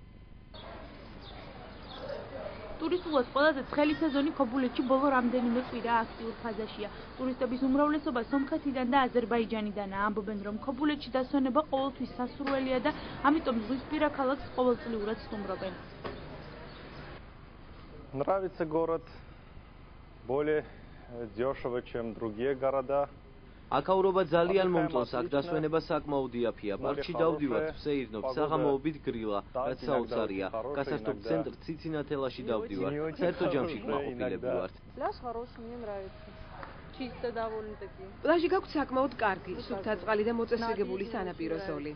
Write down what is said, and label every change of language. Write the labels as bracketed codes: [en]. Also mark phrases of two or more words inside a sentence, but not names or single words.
[ka] ტურისტულად ყველაზე ცხელი სეზონი ქობულეთში ბოლო რამდენიმე კვირა აქტიურ ფაზაშია. ტურისტების უმრავლესობა სომხეთიდან და აზერბაიჯანიდანაა. ამბობენ, რომ ქობულეთში დასვენება ყოველთვის სასურველია და ამიტომ ზღვისპირა ქალაქს ყოველწლიურად სტუმრობენ. [ru] Нравится город более дешево, чем другие города. [ka] Აქაურობა ძალიან მომწონს, აქ დასვენება საკმაოდ იაფია. პარკში დავდივართ, ვსეირნობ, საღამოობით გრილა, რაც საოცარია. გასართობ ცენტრ ციცინათელაში დავდივართ. საერთო ჯამში კმაყოფილები ვართ. [ru] Пляж хороший, мне нравится. Чисто довольно-таки. [ka] პლაჟი გაქვთ საკმაოდ კარგი, სუფთა წყალი და მოწესრიგებული სანაპირო ზოლი.